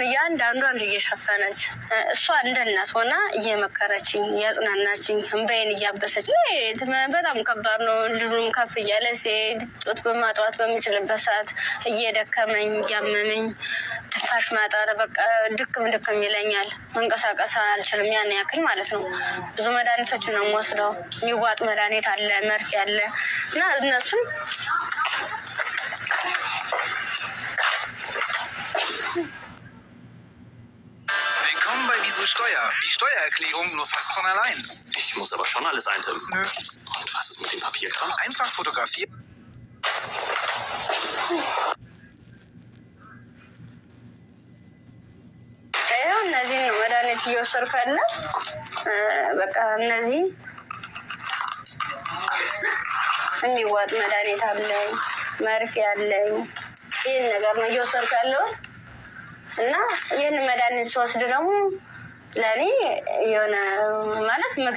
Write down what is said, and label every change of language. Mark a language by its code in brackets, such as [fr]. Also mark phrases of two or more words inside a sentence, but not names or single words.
[am] እያንዳንዷን እየሸፈነች እሷ እንደ እናት ሆና እየመከረችኝ እያጽናናችኝ እንባዬን እያበሰች በጣም ከባድ ነው። ልጁም ከፍ እያለ ሲሄድ ጡት በማጥዋት በምችልበት ሰዓት እየደከመኝ እያመመኝ ትንፋሽ ማጠር በቃ ድክም ይለኛል። መንቀሳቀስ አልችልም። ያን ያክል ማለት ነው። ብዙ መድኃኒቶችን ነው የምወስደው። የሚዋጥ መድኃኒት አለ፣ መርፌ አለ እና እነሱም [de] Steuer. Die Steuererklärung nur fast von allein. Ich muss aber schon alles eintippen. Nö. Und was ist mit dem Papierkram? Einfach fotografieren. [am] እነዚህ መድኃኒት እየወሰድኩ ያለ በቃ እነዚህ የሚዋጥ መድኃኒት አለኝ፣ መርፌ አለኝ። ይህን ነገር ነው እየወሰድኩ ያለው እና ይህን መድኃኒት ስወስድ ደግሞ ለእኔ የሆነ ማለት ምግብ